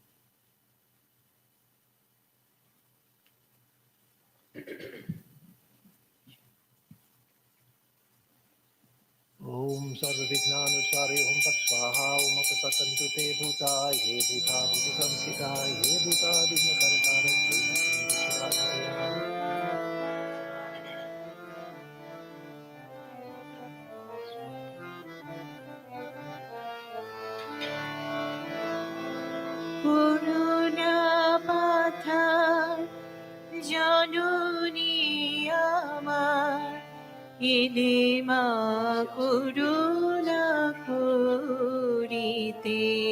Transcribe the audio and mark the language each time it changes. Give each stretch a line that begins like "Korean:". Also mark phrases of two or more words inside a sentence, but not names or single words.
Sanskrit: ॐ सर्व विघ्नानुचारी ॐ तत् स्वाहा ॐ अपसतन्तु ते भूता ये भूता भूत संस्थिता ये भूता विघ्न करतारा
Bangla: করুণা পাথার জননী আমার এলে মা করুণা করিতে